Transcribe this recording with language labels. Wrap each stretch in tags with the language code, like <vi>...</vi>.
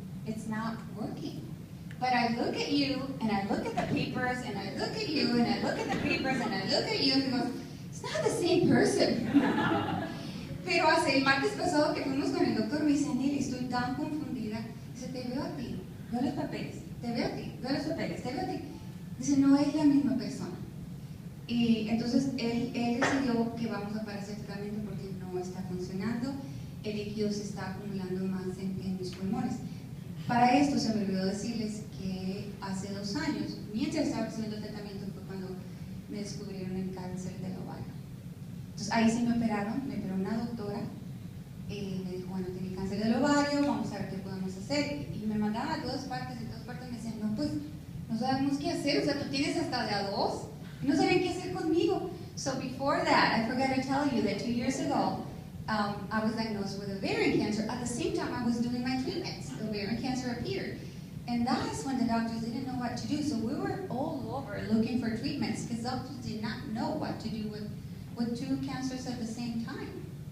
<en>It's not working. But I look at you, and I look at the papers, and I look at you, and I look at the papers, and I look at you, and he goes, it's not the same person.</en> <es>Pero hace el martes pasado que fuimos con el doctor, me dice, Anel, estoy tan confundida. Dice, te veo a ti, veo los papeles, te veo a ti, veo los papeles, te veo a ti. Dice, no es la misma persona. Y entonces él decidió que vamos a parar ese tratamiento porque no está funcionando, el líquido se está acumulando más en mis pulmones. Para esto se me olvidó decirles que hace 2 años, mientras estaba haciendo el tratamiento, fue cuando me descubrieron el cáncer del ovario. Entonces ahí sí me operó una doctora, me dijo, bueno, tiene cáncer del ovario, vamos a ver qué podemos hacer. Y me mandaban a todas partes, me decían, no, pues no sabemos qué hacer, o sea, tú tienes hasta de a 2, no sabían qué hacer conmigo.</es> <en>So before that, I forgot to tell you that 2 years ago, I was diagnosed with ovarian cancer. At the same time, I was doing my treatments. Ovarian cancer appeared. And that's when the doctors didn't know what to do. So we were all over looking for treatments because doctors did not know what to do with 2 cancers at the same time.</en>